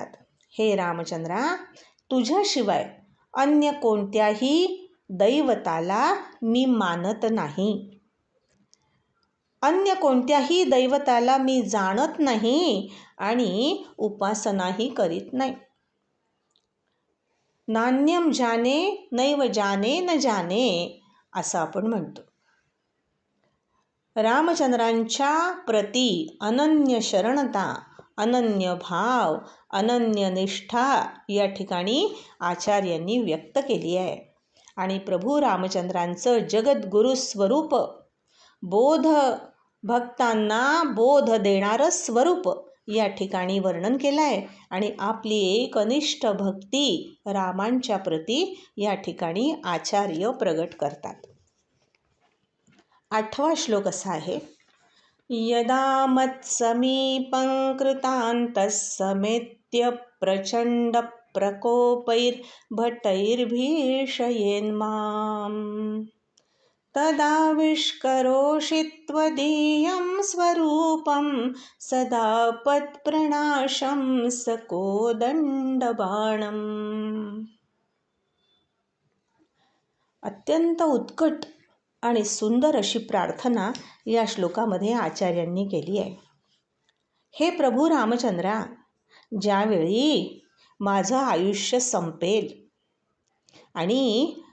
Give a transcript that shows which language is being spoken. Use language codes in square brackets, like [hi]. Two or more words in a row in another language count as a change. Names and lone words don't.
[mr] हे रामचंद्रा, तुझ्याशिवाय अन्य कोणत्याही दैवताला मी मानत नाही, अन्य कोणत्याही दैवताला मी जाणत नाही आणि उपासनाही करीत नाही. [sa] नान्यम जाने नैव जाने न जाने [mr] असं आपण म्हणतो. रामचंद्रांच्या प्रती अनन्य शरणता, अनन्य भाव, अनन्य निष्ठा या ठिकाणी आचार्यांनी व्यक्त केली आहे. आणि प्रभू रामचंद्रांचं जगद्गुरु स्वरूप, बोध भक्तांना बोध देणारं स्वरूप या ठिकाणी वर्णन केलं आहे. आणि आपली एकनिष्ठ भक्ती रामांच्या प्रती या ठिकाणी आचार्य प्रगट करतात. 8वा श्लोक असा आहे, [sa] यदा मत्समीपं कृतान्तः समेत्य प्रचंड प्रकोपैर्भटैर्भीषयेन्मां तदाविष्करोषि त्वदीयं स्वरूपं सदा पत्प्रणाशं सकोदण्डबाणम्. [mr] अत्यंत उत्कट आणि सुंदर अशी प्रार्थना या श्लोकामध्ये आचार्यांनी केली आहे. हे प्रभू रामचंद्रा, ज्यावेळी माझं आयुष्य संपेल आणि